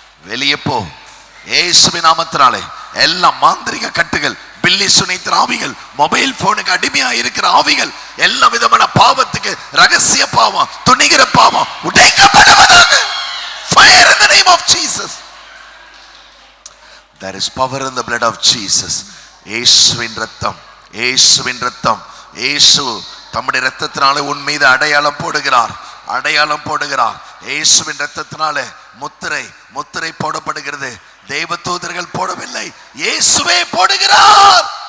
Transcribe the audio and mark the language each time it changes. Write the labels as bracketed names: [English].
[Tamil] வெளியே போ இயேசுவின் நாமத்தினாலே. எல்லா மாந்திரிக கட்டுகள், பில்லி சுனைத்திர ஆவிகள், மொபைல் போனுக்கு அடிமையா இருக்கிற ஆவிகள், எல்லா விதமான பாவத்துக்கு, ரகசிய பாவம், துணிகிற பாவம் உடைக்கப்படுவதாக. [English] Fire in the name of Jesus. There is power in the blood of Jesus. [Tamil] இயேசுவின் ரத்தம், இயேசுவின் ரத்தம். இயேசு தம்முடைய ரத்தத்தினாலே உன் மீது அடையாளம் போடுகிறார், அடையாளம் போடுகிறார். இயேசுவின் ரத்தத்தினாலே முத்திரை, முத்திரை போடப்படுகிறது. தேவதூதர்கள் போடவில்லை, இயேசுவே போடுகிறார்.